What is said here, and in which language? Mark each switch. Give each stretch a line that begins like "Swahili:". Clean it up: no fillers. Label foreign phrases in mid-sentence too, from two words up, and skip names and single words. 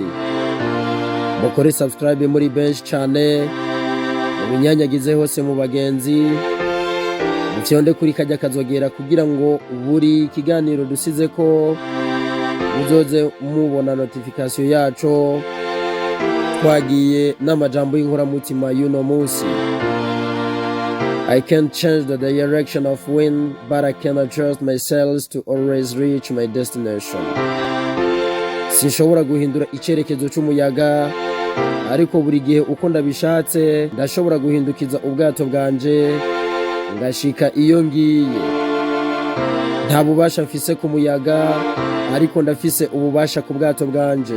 Rundi: Mukore subscribe muri bench cyane, mubinyanyagize hose mu bagenzi, mufyonde kuri kajya kazogera kugira ngo buri kiganiro dusize ko muzoze mubona notification yaco twagiye n'amajambo y'inkoramutima y'uno munsi.
English: I can't change the direction of wind, but I can adjust my sails to always reach my destination.
Rundi: Sinshobora guhindura icerekezo c'umuyaga, ariko buri gihe uko ndabishatse ndashobora guhindukiza ubwato bwanje ngashika iyo ngiye. Nta bubasha mfise ku muyaga, ariko ndafise ububasha ku bwato bwanje.